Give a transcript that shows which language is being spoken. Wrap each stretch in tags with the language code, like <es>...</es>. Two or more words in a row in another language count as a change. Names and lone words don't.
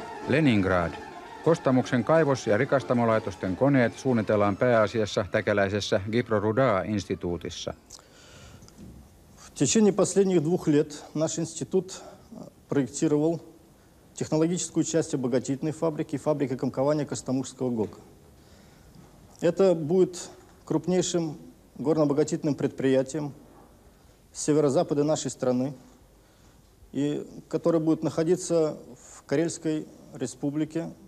<fi>Leningrad. Kostamuksen kaivos- ja rikastamolaitosten koneet suunnitellaan pääasiassa täkäläisessä Gibro-Ruda-instituutissa.</fi> <ru>В течение последних 2 лет наш институт проектировал технологическую часть обогатительной фабрики и фабрики комкования Костомукского ГОКа. Это будет крупнейшим горно-обогатительным предприятием с северо-запада нашей страны, и которое будет находиться в Карельской республике.</ru>